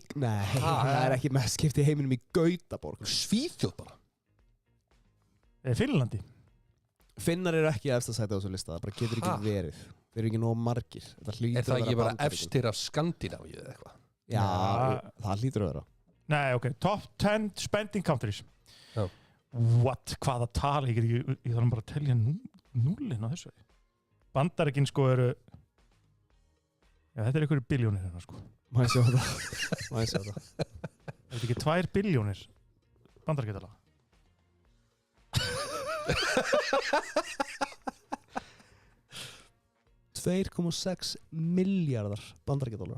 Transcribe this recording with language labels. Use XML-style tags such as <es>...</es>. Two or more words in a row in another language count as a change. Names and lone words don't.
<is>Nei, það er ekki mest keypt í heiminum í Gautaborg. Svíþjóð bara. Finnlandi. Finnar eru ekki efst að sæta á þessu lista, það bara getur ekki verið. Þeir eru ekki nóg margir. Er það ekki bara efstir af Skandinavíu eða eitthvað? Já, það hlýtur að vera. Nei,</is> <en>ok, top 10 spending countries.</en> <is>Já. What? Hvaða tala? Ég þarf bara að telja núllin á þessu. Bandaríkin sko eru... Já, þetta einhverju biljónir hérna sko. Má ég sjá þetta? Er þetta ekki 2 biljónir bandaríkjadala? 2,6 miljardar bandaríkjadólara.</is>